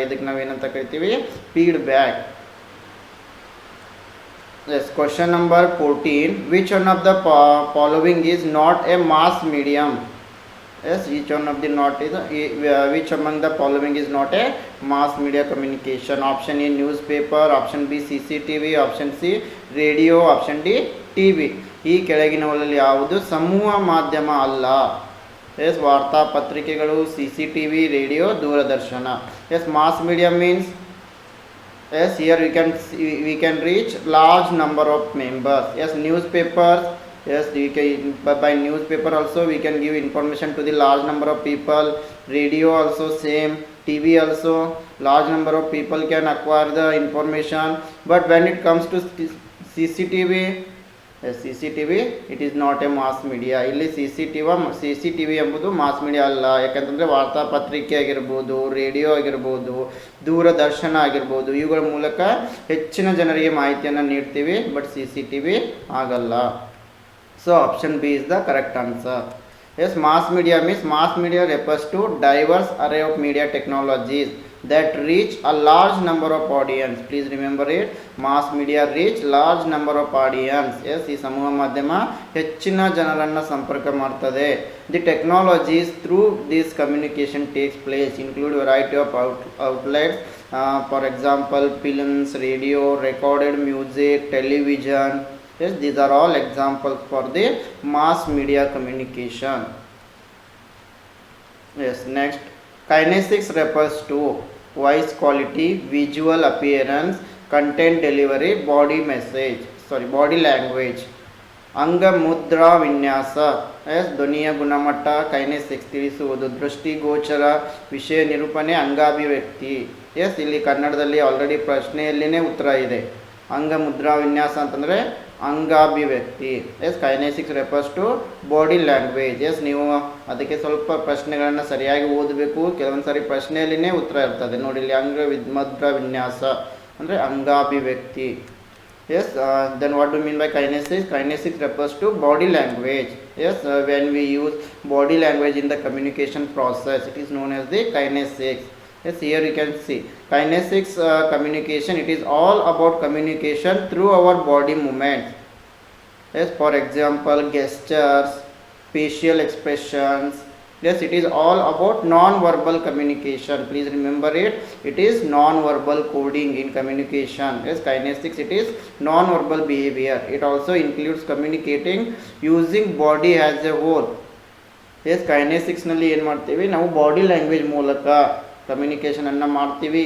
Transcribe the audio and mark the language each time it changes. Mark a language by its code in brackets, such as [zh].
[kn] ಇದಕ್ಕೆ ನಾವೇನಂತ ಕರಿತೀವಿ? Feedback. [en] Yes, question number 14. Which one of the following is not a mass medium? Yes, each one of the not is which among the following is not a mass media communication? Option A newspaper, option B CCTV, option C radio, option D TV. [kn] ಈ ಕೆಳಗಿನವುಗಳಲ್ಲಿ ಯಾವುದು ಸಮೂಹ ಮಾಧ್ಯಮ ಅಲ್ಲ? S, ವಾರ್ತಾ ಪತ್ರಿಕೆಗಳು, CCTV, radio, Doordarshan. [en] Yes, mass media means, yes, here we can reach large number of members. Yes, newspapers. Yes, by newspaper also we can give information to the large number of people. Radio also same. TV also large number of people can acquire the information. But when it comes to CCTV, yes, CCTV it is not a mass media. [kn] ಇಲ್ಲಿ CCTV ಎಂಬುದು mass media ಅಲ್ಲ. ಯಾಕಂತಂದರೆ ವಾರ್ತಾಪತ್ರಿಕೆ ಆಗಿರ್ಬೋದು, radio ಆಗಿರ್ಬೋದು, ದೂರದರ್ಶನ ಆಗಿರ್ಬೋದು, ಇವುಗಳ ಮೂಲಕ ಹೆಚ್ಚಿನ ಜನರಿಗೆ ಮಾಹಿತಿಯನ್ನು ನೀಡ್ತೀವಿ. ಬಟ್ CCTV ಆಗಲ್ಲ. [en] So option B is the correct answer. Yes, mass media means mass media refers to diverse array of media technologies that reach a large number of audience. Please remember it. Mass media reach large number of audience. [kn] Yes, ಈ ಸಮೂಹ ಮಾಧ್ಯಮ ಹೆಚ್ಚಿನ ಜನರನ್ನು ಸಂಪರ್ಕ ಮಾಡ್ತದೆ. [en] The technologies through this communication takes place include variety of outlets. For example, films, radio, recorded music, television. Yes, these are all examples for the mass media communication. Yes, next Kinesics refers to voice quality, visual appearance, content delivery, body language. [kn] ಅಂಗ ಮುದ್ರಾ ವಿನ್ಯಾಸ S ಧ್ವನಿಯ ಗುಣಮಟ್ಟ kinesics ತಿಳಿಸುವುದು. ದೃಷ್ಟಿಗೋಚರ ವಿಷಯ ನಿರೂಪಣೆ ಅಂಗಾಭಿವ್ಯಕ್ತಿ. S ಇಲ್ಲಿ ಕನ್ನಡದಲ್ಲಿ already ಪ್ರಶ್ನೆಯಲ್ಲಿನೇ ಉತ್ತರ ಇದೆ. ಅಂಗ ಮುದ್ರಾ ವಿನ್ಯಾಸ ಅಂತಂದರೆ ಅಂಗಾಭಿವ್ಯಕ್ತಿ. [en] Yes kinesics refers to body language. [kn] S ನೀವು ಅದಕ್ಕೆ ಸ್ವಲ್ಪ ಪ್ರಶ್ನೆಗಳನ್ನು ಸರಿಯಾಗಿ ಓದಬೇಕು. ಕೆಲವೊಂದು ಸಾರಿ ಪ್ರಶ್ನೆಯಲ್ಲಿನೇ ಉತ್ತರ ಇರ್ತದೆ ನೋಡಿ. ಇಲ್ಲಿ ಮುದ್ರಾ ವಿನ್ಯಾಸ ಅಂದರೆ ಅಂಗಾಭಿವ್ಯಕ್ತಿ. [en] Yes, then what do you mean by kinesics? Kinesics refers to body language. Yes, when we use body language in the communication process, it is known as the kinesics. Yes, here you can see kinesics communication. It is all about communication through our body movements. Yes, for example, gestures, facial expressions. Yes, it is all about non-verbal communication. Please remember it. It is non-verbal coding in communication. Yes, kinesics, it is non-verbal behavior. It also includes communicating using body as a whole. [kn] Yes, kinesics ನಲ್ಲಿ ಏನು ಮಾಡ್ತೀವಿ ನಾವು body language ಮೂಲಕ ಕಮ್ಯುನಿಕೇಷನನ್ನು ಮಾಡ್ತೀವಿ.